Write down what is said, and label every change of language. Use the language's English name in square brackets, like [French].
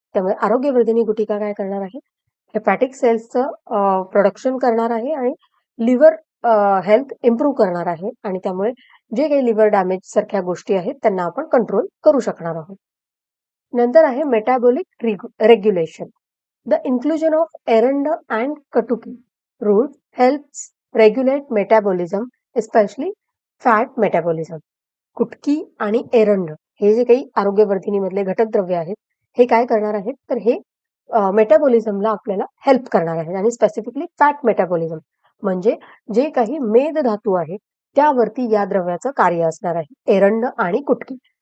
[Marathi] त्यामुळे आरोग्यवर्धिनी गुटिका काय करणार आहे? हेपॅटिक सेल्सचं प्रोडक्शन करणार आहे आणि लिव्हर हेल्थ इम्प्रूव्ह करणार आहे आणि त्यामुळे जे काही लिव्हर डॅमेज सारख्या गोष्टी आहेत, त्यांना आपण कंट्रोल करू शकणार आहोत. नंतर आहे metabolic regulation. [English] The inclusion of Eranda and Katuki root helps regulate metabolism, especially fat metabolism. [Marathi] कुटकी आणि एरंड हे जे काही आरोग्यवर्धिनी मधले घटक द्रव्य आहेत, हे काय करणार आहेत? तर हे मेटाबॉलिझमला आपल्याला हेल्प करणार आहेत आणि स्पेसिफिकली फॅट मेटाबॉलिझम म्हणजे जे काही मेद धातू आहे, त्यावरती या द्रव्याचं कार्य असणार आहे, एरंड आणि कुटकी.